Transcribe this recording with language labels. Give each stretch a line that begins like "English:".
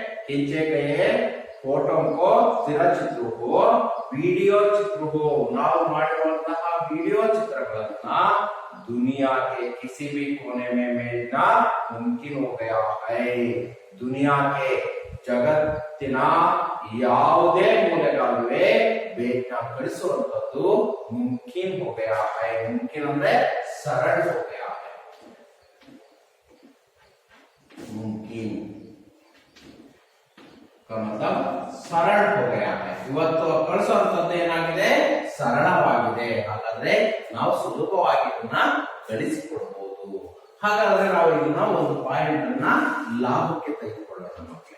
Hindi: खींचे गए फोटो को स्थिर चित्र हो, विडियो चित्र हो,
Kannada: ನಾವು ಮಾಡಿರುವಂತಹ ವಿಡಿಯೋ ಚಿತ್ರಗಳನ್ನ
Hindi: दुनिया के किसी भी कोने में भेजना मुमकिन हो गया है. दुनिया के
Kannada: ಜಗತ್ತಿನ ಯಾವುದೇ ಮೂಲೆಗಾಲುವೆ ಬೇಗ ಕಳಿಸುವಂತದ್ದು ಮುಮ್ಕಿನ್
Hindi: हो गया है. मुमकिन ಅಂದ್ರೆ सरल हो गया है. मुमकिन का मतलब सरल हो गया है.
Kannada: ಇವತ್ತು ಕಳಿಸುವಂತದ್ದು ಏನಾಗಿದೆ, ಸರಳವಾಗಿದೆ. ಹಾಗಾದ್ರೆ ನಾವು ಸುಲಭವಾಗಿ ಇದನ್ನ ಕಳಿಸಿಕೊಡಬಹುದು. ಹಾಗಾದ್ರೆ ನಾವು ಇದನ್ನ ಒಂದು ಪಾಯಿಂಟ್ ಅನ್ನ ಲಾಭಕ್ಕೆ ತೆಗೆದುಕೊಳ್ಳೋಣ.